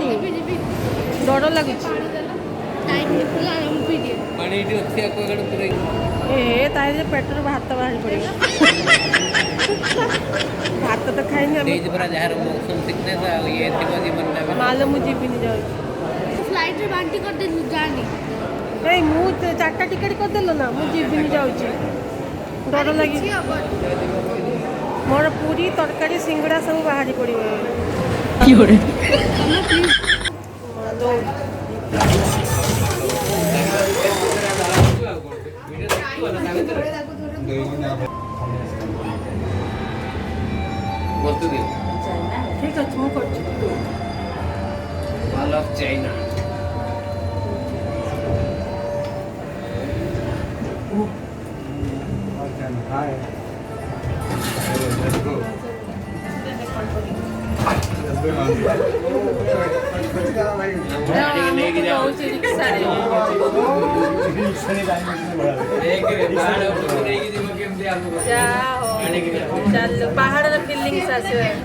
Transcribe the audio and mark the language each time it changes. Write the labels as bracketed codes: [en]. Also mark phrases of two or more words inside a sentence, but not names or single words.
[or] ଡର ଲାଗୁଛି। ତାହେଲେ ପେଟରୁ ଭାତ ବାହାରି ପଡ଼ିବ। ଭାତ ତ ଖାଇନି ଆମେ। ମାଲ ମୁଁ ଯିବିନି, ଯାଉଛି। फ्लाइट रे बांटी कर दे जानी ଏଇ ମୁଁ 4ଟା ଟିକେଟ୍ କରିଦେଲ ନା, ମୁଁ ଯିବିନି, ଯାଉଛି। ଡର ଲାଗି ମୋର ପୁରୀ ତରକାରୀ ସିଙ୍ଗଡ଼ା ସବୁ ବାହାରି ପଡ଼ିବ। ଠିକ୍ ଅଛି ମୁଁ କରୁଛି। [en] Wall of China. Hi. Let's go. [or] ପାହାଡ଼ର ଫିଲିଙ୍ଗସ୍ ଆସିବ।